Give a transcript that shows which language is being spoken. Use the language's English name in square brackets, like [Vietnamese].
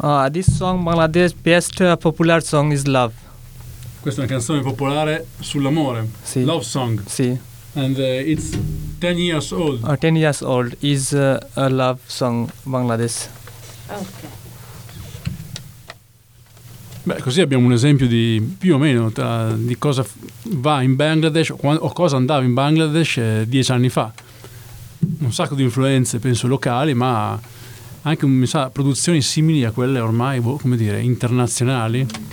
[English] This song Bangladesh best popular song is love. [Italian] Questa è una canzone popolare sull'amore. Sì. [English] Love song. [Italian] Sì. [English] And it's 10 years old. 10 years old is a love song Bangladesh. Okay. [Italian] Beh, così abbiamo un esempio di più o meno tra, di cosa va in Bangladesh o cosa andava in Bangladesh 10 anni fa. Un sacco di influenze, penso locali, ma anche mi sa produzioni simili a quelle ormai boh, come dire internazionali,